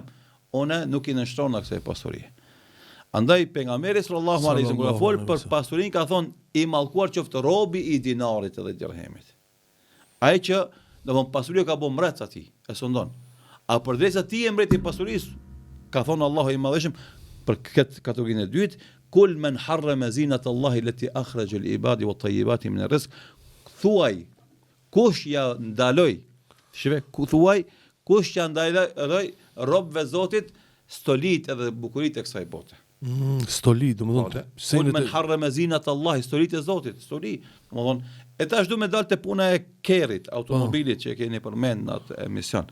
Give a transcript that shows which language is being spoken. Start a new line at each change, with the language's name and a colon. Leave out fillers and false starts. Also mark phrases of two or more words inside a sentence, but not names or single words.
Albanian: Unë nuk i nënshtrona kësaj pasuri. Andaj pejgamberi
Arabic: صلى الله عليه وسلم
Albanian: kur fol për pasurinë ka thonë i mallkuar qoftë robi i dinarit edhe dirhemit. Ai që domthon pasuria ka bën mbret atij, e sondon. A përderisa ti e mbreti pasurisë, ka thonë Allahu i madhëshëm për këtë kategorinë e dytë,
Arabic: قل من حرم زينة الله التي أخرج العباد والطيبات من الرزق.
Albanian: Thuaj kush ja ndaloj, thuaj kush ja ndaloj robëve Zotit stolit edhe bukuritë e kësaj bote. Stoli, domethënë,
Arabic: قل من حرم زينة الله,
Albanian: stolitë e Zotit, stoli, domethënë, e tash duhet me dalë te puna e kerrit, automobilit që e keni përmend në atë emision.